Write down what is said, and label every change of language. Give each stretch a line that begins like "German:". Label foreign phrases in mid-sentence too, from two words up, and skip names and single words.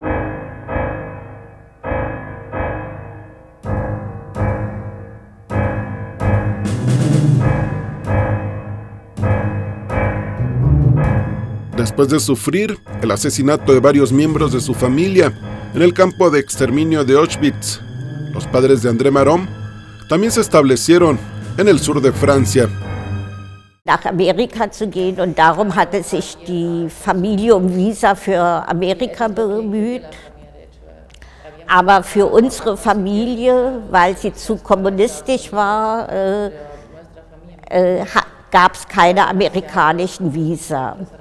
Spanish: Después de sufrir el asesinato de varios miembros de su familia en el campo de exterminio de Auschwitz, los padres de André Malraux también se establecieron en el sur de Francia.
German: Nach Amerika zu gehen, und darum hatte sich die Familie Visa für Amerika bemüht. Aber für unsere Familie, weil sie zu kommunistisch war, gab es keine amerikanischen Visa.